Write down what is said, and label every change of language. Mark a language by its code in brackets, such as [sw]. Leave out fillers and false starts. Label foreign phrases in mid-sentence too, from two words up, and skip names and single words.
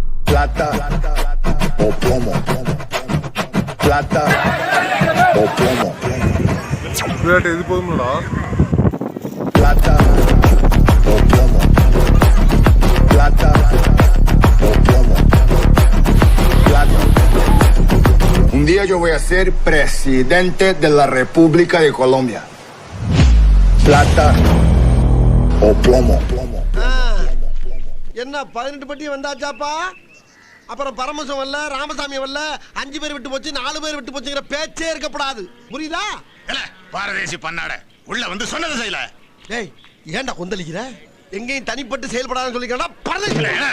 [es] Plata o plomo. Plata o plomo. [ta] இது போதும்டா. [es] Plata o plomo. Plata o plomo. Plata. Un día yo voy a ser presidente de la República de Colombia. Plata o plomo. [ta] என்ன 18 பட்டி வந்தாச்சாப்பா? அப்புறம் பரமசம் வரல, ராமசாமி வரல, 5 பேர் விட்டு போச்சு, 4 பேர் விட்டு போச்சுங்கிற பேச்சே இருக்கப்படாது. புரியுதா? பாரதேசி பண்ணாட உள்ள வந்து சொன்னது செய்யல. டேய் ஏன்டா கொந்தளிக்கிற? எங்கேயும் தனிப்பட்டு செயல்படாதுன்னு சொல்லிக்கிறா பரதேசி.